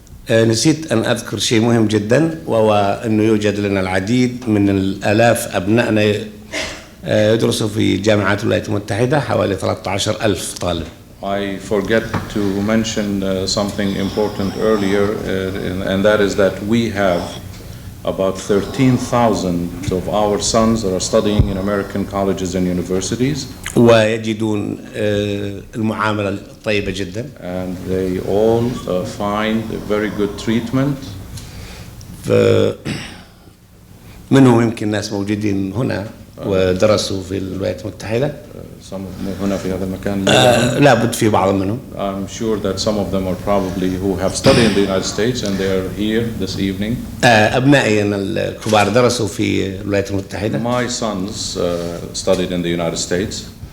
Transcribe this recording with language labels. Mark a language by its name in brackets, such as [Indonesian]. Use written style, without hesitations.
[Arabic] نسيت أن أذكر شيء مهم جدا، وهو أنه يوجد لنا العديد من الآلاف أبنائنا يدرسوا في جامعات الولايات المتحدة، حوالي 13,000 طالب. [English] I forget to mention something important earlier, and that is that we have about 13,000 of our sons that are studying in American colleges and universities. [Arabic] ويجدون المعاملة الطيبة جدا. [English] And they all find a very good treatment. [Arabic] منهم يمكن ناس موجودين هنا ودرسوا في الولايات المتحدة. هنا في هذا المكان. لابد في بعض منهم. [English] I'm sure that some of them are probably who have studied in the United States and they are here this evening. [Arabic] أبنائي الكبار درسوا في الولايات المتحدة. [English] My sons studied in the United States.